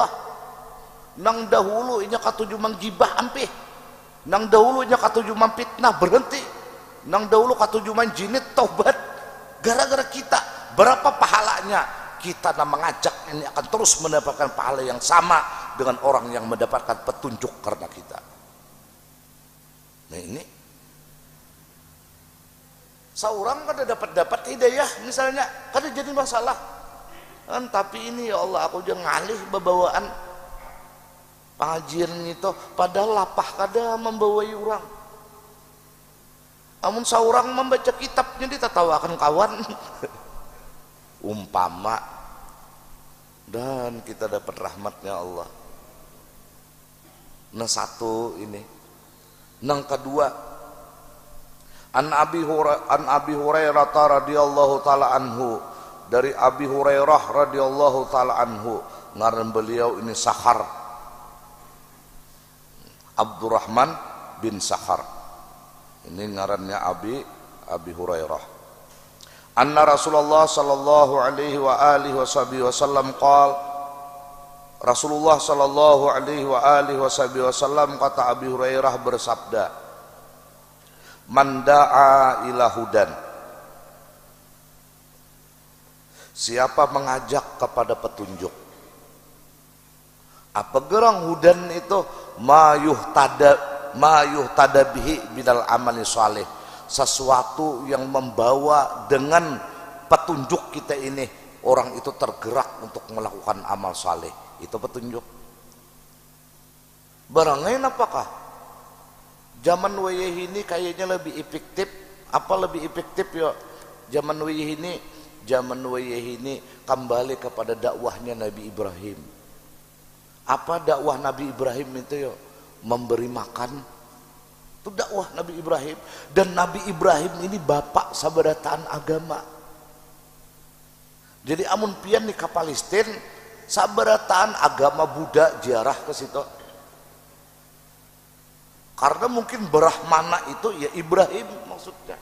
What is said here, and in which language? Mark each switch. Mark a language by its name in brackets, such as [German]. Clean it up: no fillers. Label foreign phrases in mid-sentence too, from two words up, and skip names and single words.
[Banjar] Nang dahulu inya katuju menggibah ampih, nang dahulu inya katuju mempitnah berhenti, nang dahulu katuju menjinit taubat. [Indonesian] Gara-gara kita berapa pahalanya kita mengajak ini akan terus mendapatkan pahala yang sama dengan orang yang mendapatkan petunjuk karena kita. [Banjar] Nah ini seorang kada dapat hidayah misalnya kada jadi masalah kan, tapi ini [Arabic] يا الله [Banjar] aku jangan ngalih bebawaan pengajian itu padahal lapah kada membawai orang. Amun seorang membaca kitabnya ditatawakan kawan umpama, dan kita dapat rahmatnya Allah. Nah satu ini, nang kedua, [Arabic] عن أبي هريرة رضي الله تعالى عنه, dari أبي هريرة رضي الله تعالى عنه, [Banjar] ngaran beliau ini Sakhar Abdurrahman bin Sakhar. Ini ngarannya Abi Hurairah. [Arabic] أن رسول الله صلى الله عليه وعلى آله وسلم قال, رسول الله صلى الله عليه وعلى آله وسلم [Banjar] kata Abi Hurairah bersabda, [Arabic] من دعا إلى هدى, [Indonesian] siapa mengajak kepada petunjuk. [Banjar] Apa gerang hudan itu? [Arabic] ما يهتدى به بعد العمل الصالح, [Indonesian] sesuatu yang membawa dengan petunjuk kita ini orang itu tergerak untuk melakukan amal saleh. Itu petunjuk. [Banjar] Barang lain apakah? Zaman wayah ini kayaknya lebih efektif. [Indonesian] Apa lebih efektif ya? [Banjar] Zaman wayah ini kembali kepada dakwahnya Nabi Ibrahim. [Indonesian] Apa dakwah Nabi Ibrahim itu ya? Memberi makan. Itu dakwah Nabi Ibrahim. [Banjar] Dan Nabi Ibrahim ini bapak sabarataan agama. Jadi amun pian di Palestina sabarataan agama Buddha ziarah ke situ. [Indonesian] Karena mungkin Brahmana itu ya Ibrahim maksudnya.